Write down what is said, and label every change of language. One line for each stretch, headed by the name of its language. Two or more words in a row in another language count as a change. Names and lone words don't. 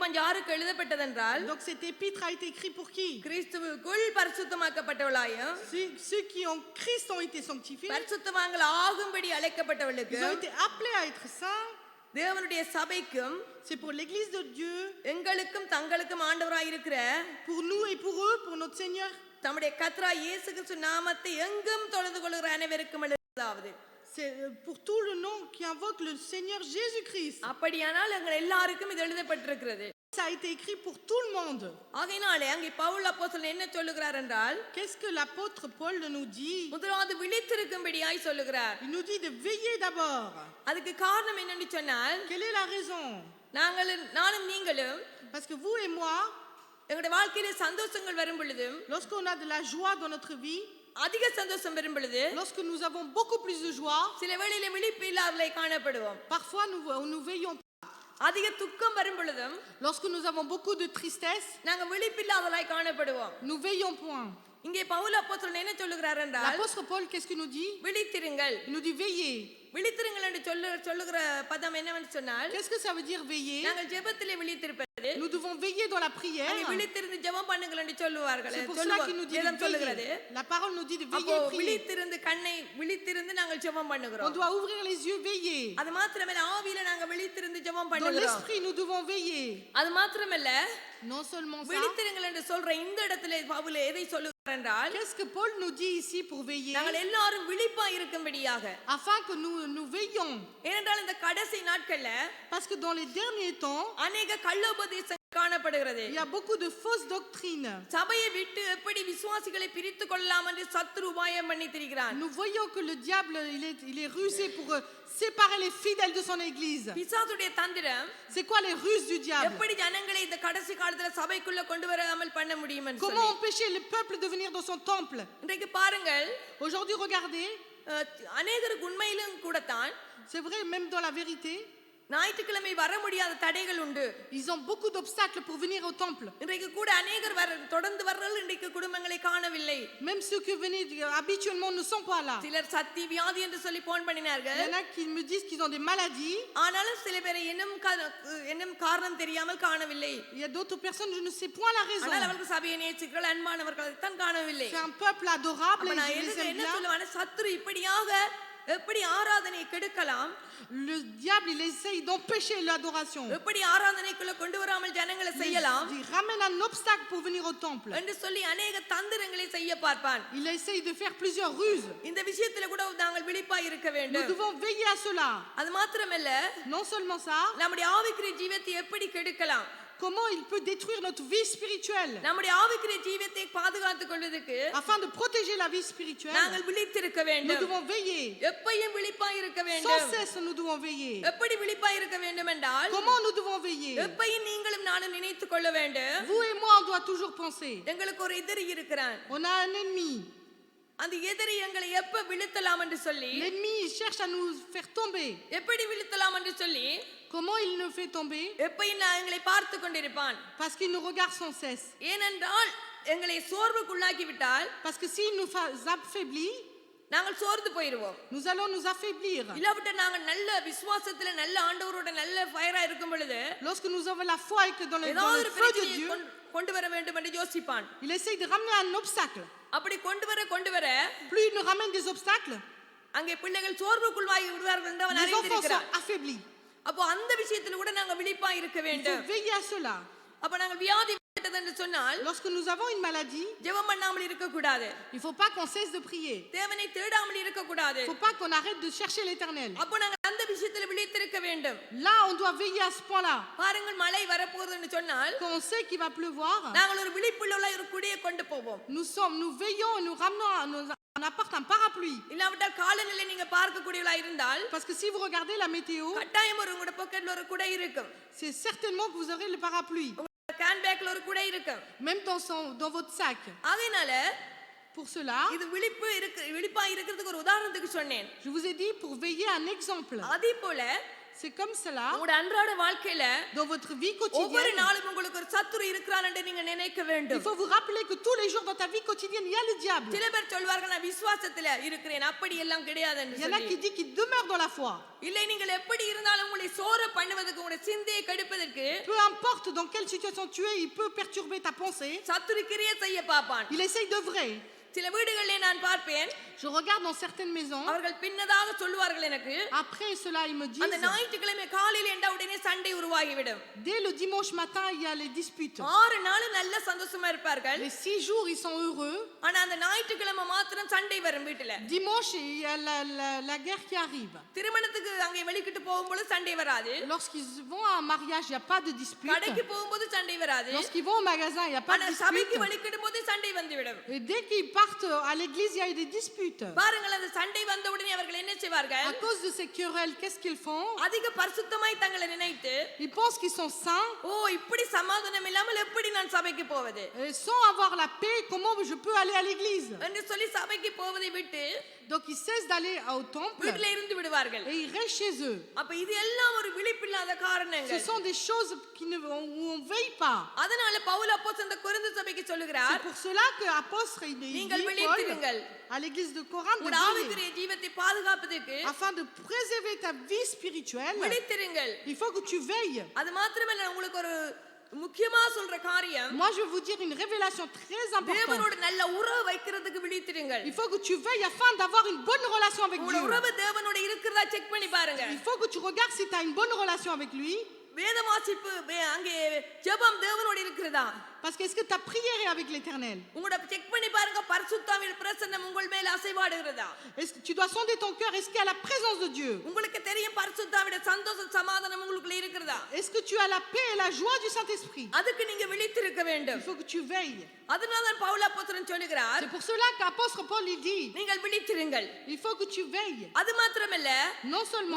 Tamil: யோவான் யாருக்கு எழுதப்பட்டதென்றால்
French: Donc cette épître a été écrite pour qui?
Tamil: கிறிஸ்துவுக்குள் பரிசுத்தமாக்கப்பட்டவளாயும்
French: Ceux qui en Christ ont été sanctifiés.
Tamil: பரிசுத்தவான்கள் ஆகும்படி அழைக்கப்பட்டவளுக்கு
French: Ils ont été appelés à être saints.
Tamil: தேவனுடைய சபைக்கும்
French: C'est pour l'église de Dieu,
Tamil: எங்களுக்கும் தங்களுக்கும் ஆண்டவராய் இருக்கிற
French: pour nous et pour eux, pour notre Seigneur.
Tamil: தம்முடைய கர்த்தராய் இயேசு கிறிஸ்து நாமத்தை எங்கும் தொழுது கொள்கிற அனைவருக்கும் எழுதுவதாவது.
French: C'est pour tout le nom qui invoque le Seigneur Jésus-Christ.
Tamil: அப்படியானால் எங்கள் எல்லாருக்கும் இது எழுதப்பட்டிருக்கிறது.
French: Ça a été écrit pour tout le monde.
Tamil: ஆகையினாலே அங்கே பவுல் அப்போஸ்தலன் என்ன சொல்லுகிறார் என்றால்,
French: Qu'est-ce que l'apôtre Paul nous dit?
Tamil: முதலாவது விழித்திருக்கும்படியாய் சொல்லுகிறார்.
French: Il nous dit de veiller d'abord.
Tamil: அதுக்கு காரணம் என்னன்னு சொன்னால்,
French: Quelle est la raison?
Tamil: நானும் நீங்களும்
French: Parce que vous et moi,
Tamil: எங்களுடைய வாழ்க்கையில சந்தோஷங்கள் வரும் பொழுதும்,
French: lorsqu'on a de la joie dans notre vie,
Tamil: அதிக சந்தோஷம் வரும் பொழுது,
French: lorsque nous avons beaucoup plus de joie,
Tamil: சில வேளையில விழிப்பு இல்லாதவளை காணப்படுவோம்.
French: parfois nous veillons.
Tamil: அதிக துக்கம் வரும் பொழுதும்,
French: Lorsque nous avons beaucoup de tristesse,
Tamil: நாங்க விழிப்பில்லாதவளாய் காணப்படுவோம்.
French: nous veillons point.
Tamil: இங்கே பவுல் அப்போஸ்தலன் என்ன சொல்லுகிறார் என்றால்,
French: L'apôtre Paul, qu'est-ce qu'il nous dit?
Tamil: விழித்திருங்கள்.
French: Il nous dit veiller.
Tamil: விழித்திருங்கள் என்று சொல்லுகிற பதம் என்னவென்று சொன்னால்,
French: Qu'est-ce que ça veut dire veiller?
Tamil: நாங்கள் ஜெபத்திலே விழித்திருப்பது.
French: Nous devons veiller dans la prière.
Tamil: அங்கே விழித்திருந்து ஜெபம் பண்ணுங்கள் என்று சொல்லுவார்கள்.
French: C'est pour cela qu'il nous dit
Tamil: வேதம்
French: de
Tamil: சொல்லுகிறது.
French: veiller. La parole nous dit de
Tamil: அப்போ
French: veiller et prier.
Tamil: விழித்திருந்து கண்ணை விழித்திருந்து நாங்கள் ஜெபம்
French: On
Tamil: பண்ணுகிறோம்.
French: doit ouvrir les yeux, veiller.
Tamil: அது மாத்திரமல்ல, ஆவியில நாங்க விழித்திருந்து ஜெபம்
French: Dans
Tamil: பண்ணுகிறோம்.
French: l'esprit, nous devons veiller.
Tamil: அது மாத்திரமல்ல,
French: Non seulement ça.
Tamil: விழித்திருங்கள் என்று சொல்ற இந்த இடத்துல பவுல் எதை சொல்லுகிறார் என்றால்,
French: Qu'est-ce que Paul nous dit ici pour veiller?
Tamil: நாங்கள் எல்லாரும் விழிப்பா இருக்கும்படியாக.
French: Afin que nous veillons.
Tamil: ஏனென்றால் இந்த கடைசி நாட்கள்ல
French: Parce que dans les derniers temps,
Tamil: அநேக கள்ளோபதேசம் காணப்படுகிறது.
French: il y a beaucoup de fausses doctrines.
Tamil: சபையை விட்டு எப்படி விசுவாசிகளை பிரித்து கொள்ளலாம் என்று சத்துரு உபாயம் பண்ணி திரிகிறான்.
French: Nous voyons que le diable, il est rusé pour séparer les fidèles de son église.
Tamil: பிசாசுடைய தந்திரம்
French: C'est quoi les ruses du diable?
Tamil: எப்படி ஜனங்களை இந்த கடைசி காலத்துல சபைக்குள்ள கொண்டு வராமல் பண்ண முடியும் என்று
French: Comment
Tamil: சொல்லி.
French: empêcher le peuple de venir dans son temple?
Tamil: இன்றைக்கு பாருங்கள்,
French: Aujourd'hui, regardez,
Tamil: அநேகருக்கு உண்மையிலும் கூடத்தான்
French: c'est vrai, même dans la vérité,
Tamil: ஞாயிற்றுக்கிழமை வர முடியாத தடைகள் உண்டு.
French: ils ont beaucoup d'obstacles pour venir au temple.
Tamil: இன்றைக்கு கூட அநேகர் தொடர்ந்து வர்றவர்கள் இன்றைக்கு குடும்பங்களை காணவில்லை.
French: Même ceux qui venaient habituellement ne sont pas là.
Tamil: சிலர் சத்தி வியாதி என்று சொல்லி போன்
French: Il
Tamil: பண்ணினார்கள்.
French: y en a qui me disent qu'ils ont des maladies.
Tamil: ஆனாலும் சில பேரை என்னும் காரணம் தெரியாமல் காணவில்லை.
French: Il y a d'autres personnes, je ne sais point la raison.
Tamil: ஆனால் அவர்கள் சபையை நேசிக்கிறார்கள், அன்பானவர்களை தான் காணவில்லை.
French: C'est un peuple adorable
Tamil: அப்ப
French: et
Tamil: நான்
French: je les aime
Tamil: என்ன
French: bien.
Tamil: சொல்லுவான, சத்துரு இப்படியாக எப்படி ஆராதனை கெடுக்கலாம்,
French: Le diable, il essaye d'empêcher l'adoration.
Tamil: எப்படி ஆராதனைக்குள்ள கொண்டு வராமல் ஜனங்களை செய்யலாம்
French: Il ramène un obstacle pour venir au temple.
Tamil: என்று சொல்லி அநேக தந்திரங்களை செய்ய பார்ப்பான்.
French: Il essaye de faire plusieurs ruses.
Tamil: இந்த விஷயத்துல கூட நாங்கள் விழிப்பாய் இருக்க
French: Nous
Tamil: வேண்டும்.
French: devons veiller à cela.
Tamil: அது மாத்திரமல்ல,
French: Non seulement ça,
Tamil: நம்முடைய ஆவிக்குரிய ஜீவத்தை எப்படி கெடுக்கலாம்,
French: comment il peut détruire notre vie spirituelle.
Tamil: நம்முடைய ஆவிக்குரிய ஜீவத்தை பாதுகாத்துக் கொள்வதற்கு
French: Afin de protéger la vie spirituelle,
Tamil: நாங்கள் விழித்திருக்க
French: nous
Tamil: வேண்டும்.
French: devons veiller.
Tamil: எப்பையும் விழிப்பாய் இருக்க
French: Sans
Tamil: வேண்டும்.
French: cesse, nous devons veiller.
Tamil: எப்படி விழிப்பாய் இருக்க வேண்டும் என்றால்,
French: Comment nous devons veiller?
Tamil: எப்பையும் நீங்களும் நானும் நினைத்துக் கொள்ள வேண்டும்,
French: Vous et moi, on doit toujours penser.
Tamil: எங்களுக்கு ஒரு எதிரி இருக்கிறான்.
French: On a un ennemi.
Tamil: அந்த எதிரி எங்களை எப்ப விழுத்தலாம் என்று சொல்லி,
French: L'ennemi, il cherche à nous faire tomber.
Tamil: எப்படி விழுத்தலாம் என்று சொல்லி,
French: Comment il nous fait tomber?
Tamil: எப்பையும் எங்களை பார்த்து கொண்டிருப்பான்.
French: Parce qu'il nous regarde sans cesse.
Tamil: ஏனென்றால் எங்களை சோர்வுக்குள்ளாக்கி விட்டால்
French: Parce que s'il nous affaiblit,
Tamil: நாங்கள் சோர்ந்து போயிடுவோம்.
French: nous allons nous affaiblir.
Tamil: இல்லாவிட்ட நாங்கள் நல்ல விசுவாசத்துல நல்ல ஆண்டவரோட நல்ல ஃபயரா இருக்கும் பொழுது
French: Lorsque nous avons la foi et que dans
Tamil: ஏதாவது
French: le
Tamil: ஒரு
French: feu de
Tamil: பிரச்சனையை
French: Dieu,
Tamil: கொண்டு வர வேண்டும் என்று யோசிப்பான்.
French: il essaye de ramener un obstacle.
Tamil: அப்படி கொண்டு வர
French: Plus il nous ramène des obstacles,
Tamil: அங்கே பிள்ளைகள் சோர்வுக்குள்ளாகி விடுவார்கள் என்று அவன்
French: les enfants sont
Tamil: அறிந்திருக்கிறான்.
French: affaiblis.
Tamil: அப்போ அந்த விஷயத்துல கூட நாங்க விழிப்பா இருக்க
French: Il faut
Tamil: வேண்டும்.
French: veiller à cela.
Tamil: அப்ப நாங்கள் வியாதி விட்டது என்று சொன்னால்
French: Lorsque nous avons une maladie,
Tamil: ஜெபம் பண்ணாமல் இருக்க கூடாது.
French: il ne faut pas qu'on cesse de prier.
Tamil: தேவனை தேடாமல் இருக்க கூடாது.
French: Il ne faut pas qu'on arrête de chercher l'éternel.
Tamil: அப்போ நாங்கள் அந்த விஷயத்துல விழித்திருக்க வேண்டும்.
French: Là, on doit veiller à ce point-là.
Tamil: பாருங்கள், மழை வரப்போகுது என்று சொன்னால்
French: Quand on sait qu'il va pleuvoir,
Tamil: நாங்கள் ஒரு விழிப்புள்ள ஒரு குடையை கொண்டு போவோம்.
French: nous veillons et nous ramenons, on apporte un parapluie.
Tamil: இல்லாவிட்டால் காலநிலை நீங்க பார்க்கக்கூடியவளா இருந்தால்
French: Parce que si vous regardez la météo,
Tamil: கட்டாயம் உங்களோட பாக்கெட்ல ஒரு குடை இருக்கும்.
French: c'est certainement que vous aurez le parapluie.
Tamil: கேன் பேக்ல ஒரு குடை இருக்கும்.
French: Même dans votre sac.
Tamil: அதனால
French: Pour cela,
Tamil: இது விழிப்பா இருக்கிறதுக்கு ஒரு உதாரணத்துக்கு சொன்னேன்.
French: je vous ai dit pour veiller un exemple.
Tamil: அதே போல
French: C'est comme cela
Tamil: உங்களுடைய அன்றாட வாழ்க்கையில
French: dans votre vie
Tamil: ஒவ்வொரு
French: quotidienne.
Tamil: நாளும் உங்களுக்கு ஒரு சத்துரு இருக்கிறான் என்று நீங்க நினைக்க
French: Il
Tamil: வேண்டும்.
French: faut vous rappeler que tous les jours dans ta vie quotidienne, il y a le diable.
Tamil: சில பேர் சொல்வார்கள் நான் விசுவாசத்துல இருக்கிறேன் அப்படி எல்லாம் கிடையாது என்று
French: Il y en a
Tamil: சொல்லி.
French: qui disent qu'ils demeurent dans la foi.
Tamil: இல்லை நீங்கள் எப்படி இருந்தாலும் உங்களை சோர பண்ணுவதற்கு உங்களுடைய சிந்தையை கெடுப்பதற்கு
French: Peu importe dans quelle situation tu es, il peut perturber ta pensée.
Tamil: சத்துரு கிரியை செய்ய பார்ப்பான்.
French: Il essaye d'œuvrer.
Tamil: சில வீடுகளிலே நான் பார்ப்பேன்,
French: Je regarde dans certaines maisons.
Tamil: அவர்கள் பின்னதாக சொல்லுவார்கள் எனக்கு,
French: Après cela, ils me
Tamil: அந்த
French: disent,
Tamil: ஞாயிற்றுக்கிழமை காலையில் என்ற உடனே சண்டை உருவாகிவிடும்.
French: dès le dimanche matin, il y a les disputes.
Tamil: 6 நாள் நல்ல சந்தோஷமா இருப்பார்கள்.
French: Les 6 jours, ils sont heureux.
Tamil: ஆனா அந்த ஞாயிற்றுக்கிழமை மாத்திரம் சண்டை வரும் வீட்டுல.
French: Dimanche, il y a la guerre qui arrive.
Tamil: திருமணத்துக்கு அங்கே வெளிக்கிட்டு போகும்போது சண்டை வராது.
French: Lorsqu'ils vont à un mariage, il n'y a pas de dispute.
Tamil: கடைக்கு போகும்போது சண்டை வராது.
French: Lorsqu'ils vont au magasin, il n'y a pas
Tamil: ஆனா
French: de
Tamil: சபைக்கு
French: dispute.
Tamil: வெளிக்கிடும் போது சண்டை வந்துவிடும்.
French: Et dès qu'ils partent à l'église, il y a des disputes.
Tamil: பாருங்கள், அந்த சண்டை வந்த உடனே அவர்கள் என்ன செய்வார்கள்?
French: À cause de ces querelles, qu'est-ce qu'ils font?
Tamil: அதிக பரிசுத்தமாய் தங்களை நினைத்து,
French: Ils pensent qu'ils sont saints.
Tamil: ஓ இப்படி சமாதானம் இல்லாமல் எப்படி நான் சபைக்கு போவது
French: Et sans avoir la paix, comment je peux aller à l'église?
Tamil: என்று சொல்லி சபைக்கு போவதை விட்டு
French: Donc ils cessent d'aller au temple
Tamil: வீட்டில இருந்து விடுவார்கள்.
French: et ils restent chez eux.
Tamil: அப்ப இது எல்லாம் ஒரு விழிப்பில்லாத
French: Ce
Tamil: காரணங்கள்.
French: sont des choses où on ne veille pas.
Tamil: அதனால பவுல் அப்போஸ்தலன் இந்த கொரிந்து சபைக்கு
French: C'est
Tamil: சொல்லுகிறார்,
French: pour cela que l'apôtre il dit
Tamil: நீங்கள்
French: Paul,
Tamil: விழித்திருங்கள்.
French: à l'église de Corinthe de
Tamil: உங்கள்
French: veiller,
Tamil: ஆவிக்குரிய ஜீவத்தை பாதுகாப்பதற்கு
French: afin de préserver ta vie spirituelle.
Tamil: விழித்திருங்கள்.
French: Il faut que tu veilles.
Tamil: அது மாத்திரமல்ல, உங்களுக்கு ஒரு முக்கியமா சொல்ற காரியம்,
French: Moi, je vais vous dire une révélation très importante.
Tamil: தேவனோட நல்ல உறவு வைக்கிறதுக்கு விழித்திருங்கள்.
French: Il faut que tu veilles afin d'avoir une bonne relation avec
Tamil: உங்களோட
French: Dieu.
Tamil: உறவு தேவனோட இருக்கிறதா செக் பண்ணி பாருங்க.
French: Il faut que tu regardes si tu as une bonne relation avec lui.
Tamil: வேத வாசிப்பு அங்கே ஜெபம் தேவனோட இருக்கிறதா?
French: Parce que est-ce que ta prière est avec l'Éternel?
Tamil: உங்களோட செக் பண்ணி பாருங்க, பரிசுத்தாவின் பிரசன்னம் உங்கள் மேல அசைவாடுகிறதா?
French: Est-ce que tu dois sonder ton cœur? Est-ce qu'il y a la présence de Dieu?
Tamil: உங்களுக்கு தெரியும் பரிசுத்தாவின் சந்தோஷம் சமாதானம் உங்களுக்குள்ள இருக்கிறதா?
French: Est-ce que tu as la paix et la joie du Saint-Esprit?
Tamil: அதுக்கு நீங்க விழித்திருக்க
French: Il
Tamil: வேண்டும்.
French: faut que tu veilles.
Tamil: அதனால தான் பவுல் அப்போஸ்தலன் சொல்லுகிறார்,
French: C'est pour cela qu'apôtre Paul il dit,
Tamil: நீங்கள் விழித்திருங்கள்.
French: il faut que tu veilles.
Tamil: அது மாத்திரமல்ல,
French: Non seulement